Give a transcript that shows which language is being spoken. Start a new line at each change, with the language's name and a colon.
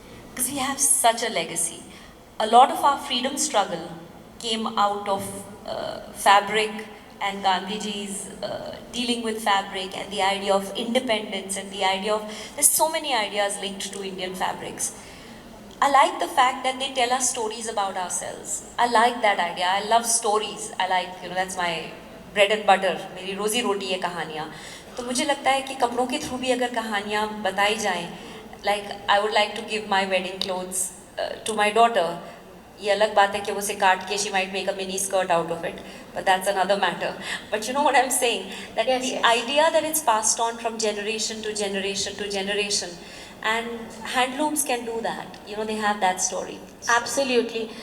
English: Because we have such a legacy. A lot of our freedom struggle came out of fabric and Gandhiji's dealing with fabric and the idea of independence and the idea of, there's so many ideas linked to Indian fabrics. I like the fact that they tell us stories about ourselves. I like that idea. I love stories. I like, that's my bread and butter.
Hindi: मेरी रोजी रोटी है कहानियाँ. तो मुझे लगता है कि कपड़ों के थ्रू भी अगर कहानियाँ बताई जाएं,
English: like I would like to give my wedding clothes to my daughter.
Hindi: ये अलग बात है कि वो उसे काट के
English: she might make a mini skirt out of it, but that's another matter. But you know what I'm saying? That yes, the yes. idea that it's passed on from generation to generation to generation, and handlooms can do that. They have that story. Absolutely.